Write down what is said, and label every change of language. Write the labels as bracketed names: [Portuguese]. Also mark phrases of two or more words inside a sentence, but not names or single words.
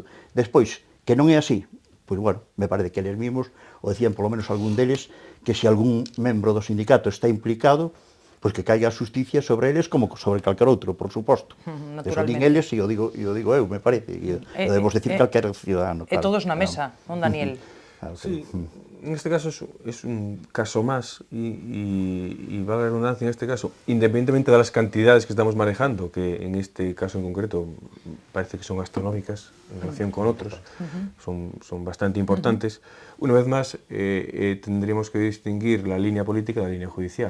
[Galician] Despois, que non é así, pois, bueno, me parece que eles mesmos, o decían polo menos algún deles, que se algún membro do sindicato está implicado, pois que caiga a xusticia sobre eles como sobre calquer outro, por suposto. Eso din eles e o digo eu, me parece, e debemos decir calquer cidadano. E todos na mesa, non, Daniel? [Spanish] Sí, en este caso es un caso más y va la redundancia en este caso, independientemente de las cantidades que estamos manejando, que en este caso en concreto parece que son astronómicas en relación con otros, son bastante importantes. Una vez más, tendríamos que distinguir la línea política de la línea judicial.